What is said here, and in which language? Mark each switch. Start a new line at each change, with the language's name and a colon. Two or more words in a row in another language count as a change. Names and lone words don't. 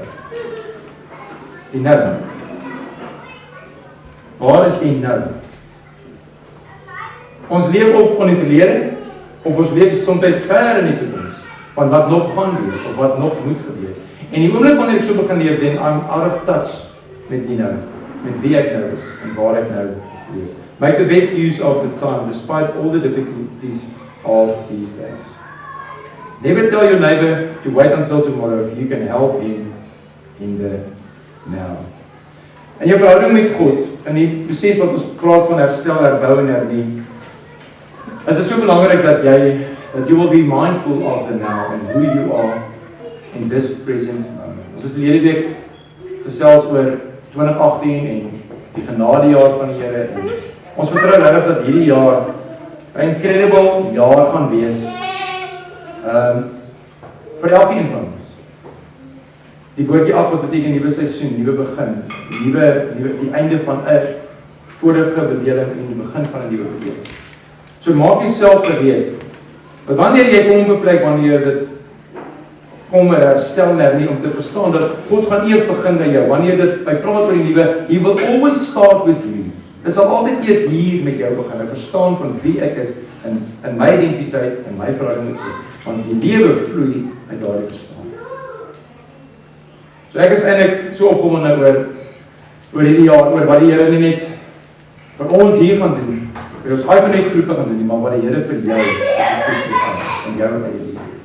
Afrikaans: Die nou. Waar is jy nou? Ons leef of in die verlede, of ons leef soms ver in die toekoms, van wat nog gaan wees, of wat nog moet gebeur. En die oomblik wanneer ek so begin leef,
English: then I'm out of touch
Afrikaans: met die nou, met wie ek nou is, en waar ek nou leef.
English: Make the best use of the time, despite all the difficulties of these days. Never tell your neighbor to wait until tomorrow if you can help him in the now.
Afrikaans: En jou verhouding met God, in die proses wat ons praat van herstel, herbou en hernieuw, is dit so belangrik dat
English: you will be mindful of the now and who you are in this present moment.
Afrikaans: Ons het verlede week gesels oor 2018 en die genadejaar van die Here. En ons vertrou regtig dat hierdie jaar 'n incredible jaar gaan wees vir elkeen van ons. Die woordjie af wat beteken nuwe seisoen, nuwe begin, die einde van 'n vorige bedeling en die begin van 'n nuwe bedeling. So maak jouself gereed. Want wanneer jy kom op 'n plek wanneer dit kom herstel nie om te verstaan dat God gaan eers begin by jou. Wanneer dit by praat oor die nuwe,
English: He will always start with you.
Afrikaans: Dit sal altyd eers hier met jou begin. Ek verstaan van wie ek is in my identiteit en my verhouding met God. Want die lewe vloei uit daardie verstaan. So ek is eintlik so opgewonde oor hierdie jaar, oor wat die Here nie net vir ons hier gaan doen, vir ons uitgenooi groepe gaan doen, maar wat die Here vir jou spesifiek gaan in jou eie lewe.